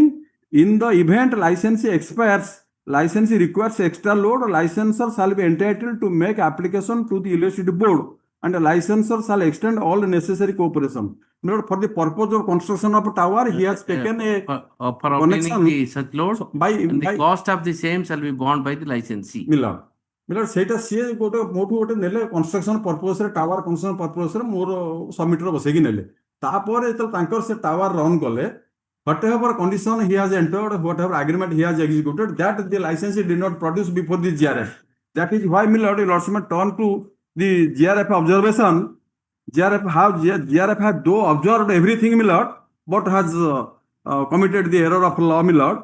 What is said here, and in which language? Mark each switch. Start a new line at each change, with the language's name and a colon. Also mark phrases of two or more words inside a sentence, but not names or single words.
English: In the event licensee expires, licensee requires extra load, licensor shall be entitled to make application to the electricity board, and the licensor shall extend all necessary cooperation. My lord, for the purpose of construction of a tower, he has taken a for obtaining the such load, and the cost of the same shall be borne by the licensee. My lord,
Odia: ସେଇଟା ସିଏ ମୋଠୁ ଗୋଟେ ନେଲେ
English: construction purpose re tower construction purpose re
Odia: ମୋର ସବମିଟର ବସେଇକି ନେଲେ। ତାପରେ ଯେତେବେଳେ ତାଙ୍କର ସେ
English: tower run
Odia: କଲେ,
English: whatever condition he has entered, whatever agreement he has executed, that the licensee did not produce before the GRF. That is why, my lord, lords may turn to the GRF observation. GRF have though observed everything, my lord, but has committed the error of law, my lord.